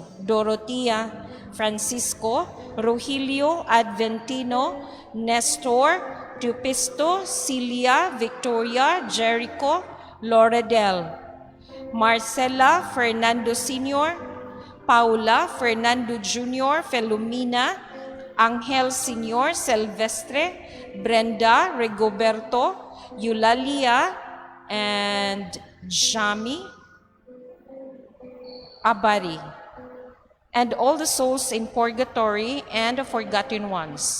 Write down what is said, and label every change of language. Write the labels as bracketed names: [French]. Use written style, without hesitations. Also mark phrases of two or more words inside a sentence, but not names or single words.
[English] Dorotea, Francisco, Rogelio, Adventino, Nestor, Tupisto, Celia, Victoria, Jericho, Loredel, Marcela, Fernando Sr., Paula, Fernando Jr., Felumina, Angel Sr., Silvestre, Brenda, Rigoberto, Eulalia, and Jami Abari, and all the souls in purgatory and the forgotten ones.